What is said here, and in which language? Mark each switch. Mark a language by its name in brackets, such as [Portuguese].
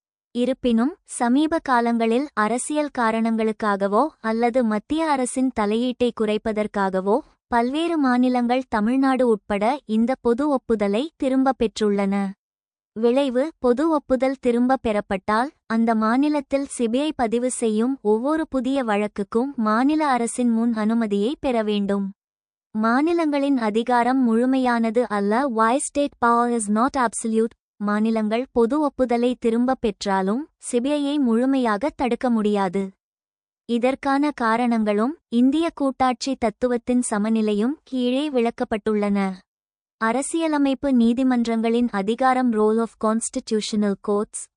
[Tamil] இருப்பினும் சமீப காலங்களில் அரசியல் காரணங்களுக்காகவோ அல்லது மத்திய அரசின் தலையீட்டை குறைப்பதற்காகவோ பல்வேறு மாநிலங்கள் தமிழ்நாடு உட்பட இந்த பொது ஒப்புதலை திரும்பப் பெற்றுள்ளன. விளைவு: பொது ஒப்புதல் திரும்பப் பெறப்பட்டால் அந்த மாநிலத்தில் சிபிஐ பதிவு செய்யும் ஒவ்வொரு புதிய வழக்குக்கும் மாநில அரசின் முன் அனுமதியை பெற வேண்டும். மாநிலங்களின் அதிகாரம் முழுமையானது அல்ல. [English] Why state power is not absolute? [Tamil] மாநிலங்கள் பொது ஒப்புதலை திரும்பப் பெற்றாலும் சிபிஐயை முழுமையாக தடுக்க முடியாது. இதற்கான காரணங்களும் இந்திய கூட்டாட்சி தத்துவத்தின் சமநிலையும் கீழே விளக்கப்பட்டுள்ளன. அரசியலமைப்பு நீதிமன்றங்களின் அதிகாரம். [English] Role of constitutional courts.